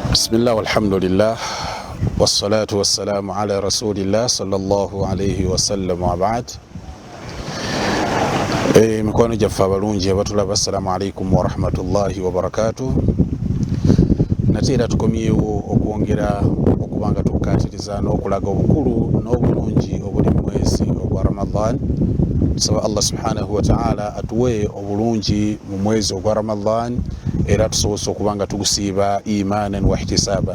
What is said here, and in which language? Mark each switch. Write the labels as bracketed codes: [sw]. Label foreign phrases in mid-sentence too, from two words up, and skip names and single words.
[ar] بسم الله والحمد لله والصلاة والسلام على رسول الله صلى الله عليه وسلم وبعد. [lg] Mikono jaffa balungi abatulaba, [ar] السلام عليكم ورحمة الله وبركاته. [lg] Natera tukomyewo okwongera okubanga tukatiriza n'okulaga obukulu n'obulungi obuli mu mwezi ogwa Ramadan. Tusaba Allah [ar] سبحانه وتعالى [lg] atuwe obulungi mu mwezi ogwa Ramadan era tusobose okubanga tugusiiba [ar] إيمانا واحتسابا.